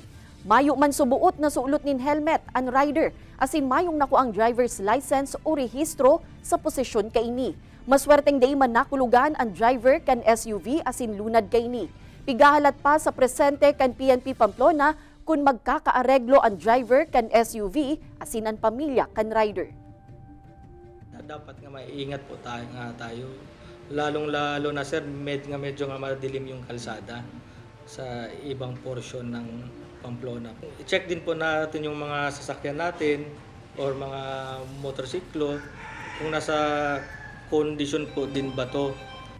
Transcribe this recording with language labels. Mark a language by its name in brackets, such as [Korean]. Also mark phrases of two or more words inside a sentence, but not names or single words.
[Bikol] Mayo man subuot na suulot nin helmet ang rider, asin mayong naku ang [English] driver's license [Bikol] o rehistro sa posisyon kaini. Maswerteng day man nakulugan ang driver kan SUV asin lunad kaini. Pigahalat pa sa presente kan PNP Pamplona kung magkakaareglo ang driver kan SUV asin ang pamilya kan rider. [Filipino] Dapat nga maiingat po tayo. Lalong-lalo na sir, medyo nga madilim yung kalsada sa ibang portion ng Pamplona. I-check din po natin yung mga sasakyan natin or mga motorsiklo kung nasa kondisyon po din ba to